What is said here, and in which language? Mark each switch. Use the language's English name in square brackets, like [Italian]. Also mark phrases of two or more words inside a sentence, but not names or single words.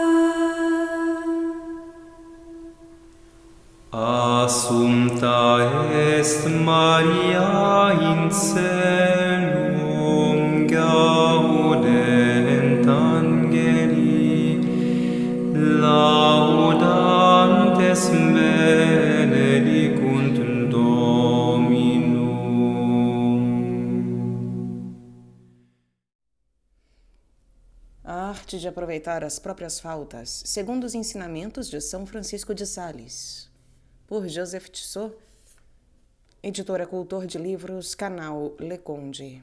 [Latin] Assumpta est Maria in caelum, gaudent angeli, laudantes benedicunt Dominum. [Portuguese] A arte de aproveitar as próprias faltas, segundo os ensinamentos de São Francisco de Sales. Por Joseph Tissot, editora Cultor de Livros, canal Le Conde.